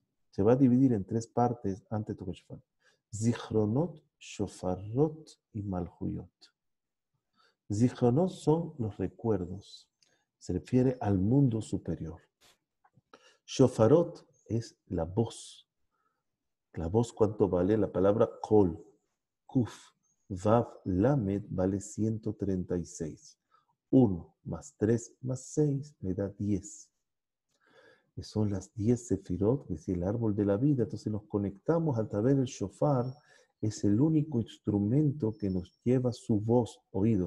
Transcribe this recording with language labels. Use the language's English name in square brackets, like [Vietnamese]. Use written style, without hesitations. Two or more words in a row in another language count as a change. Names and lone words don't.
[Spanish] Se va a dividir en 3 partes antes de tocar el shofar. Zichronot, shofarot y malhuyot. Zichronot son los recuerdos. Se refiere al mundo superior. Shofarot es la voz. La voz, ¿cuánto vale? La palabra kol, kuf, vav, lamed vale 136. 1 más 3 más 6 me da 10. Que son las 10 sefirot, que es el árbol de la vida. Entonces nos conectamos a través del shofar. Es el único instrumento que nos lleva su voz, oído.